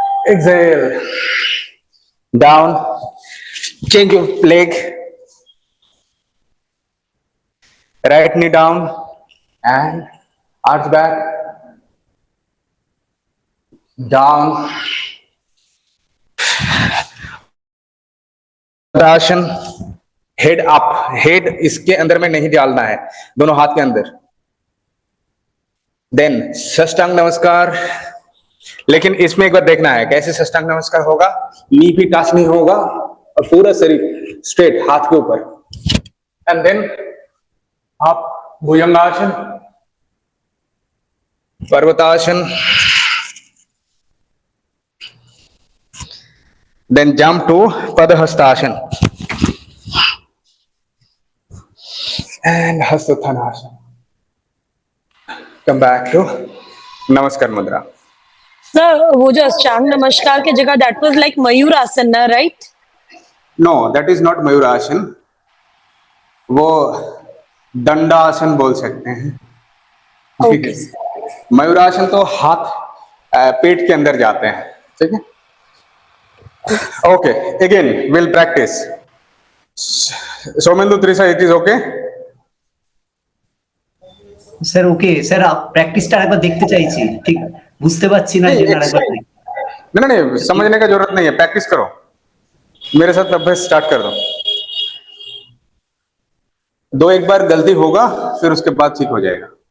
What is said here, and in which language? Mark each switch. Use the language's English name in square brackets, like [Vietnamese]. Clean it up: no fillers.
[English] Exhale, down, change your leg, right knee down and arch back, down. [Hindi] आसन, [English] head up, [Hindi] head इसके अंदर में नहीं डालना है, दोनों हाथ के अंदर। देन साष्टांग नमस्कार, लेकिन इसमें एक बार देखना है कैसे साष्टांग नमस्कार होगा। नी भी टच नहीं होगा और पूरा शरीर स्ट्रेट हाथ के ऊपर। [English] And then आप Bhujangasana, Parvatasana, then jump to Padahastasana and Hastottanasana. Come back to Namaskar Mudra. [Hindi] Sir वो जो अष्टांग नमस्कार की जगह [English] that was like [Hindi] मयूर आसन ना, right? [English] No, that is not Mayurasana. [Hindi] वो दंडासन बोल सकते हैं। ठीक है। मयूरासन तो हाथ पेट के अंदर जाते हैं, ठीक है? [English] Okay, again we'll practice. Somendu Trisa, it is okay? [Bangla] Sir okay sir, প্র্যাকটিসটা আরেকবার দেখতে চাইছি, ঠিক বুঝতে পারছি না, জন্য আরেকবার [Hindi] नहीं नहीं, समझने का जरूरत नहीं है, प्रैक्टिस करो, मेरे साथ अभ्यास स्टार्ट कर दो। दो एक बार गलती होगा, फिर उसके बाद ठीक हो जाएगा।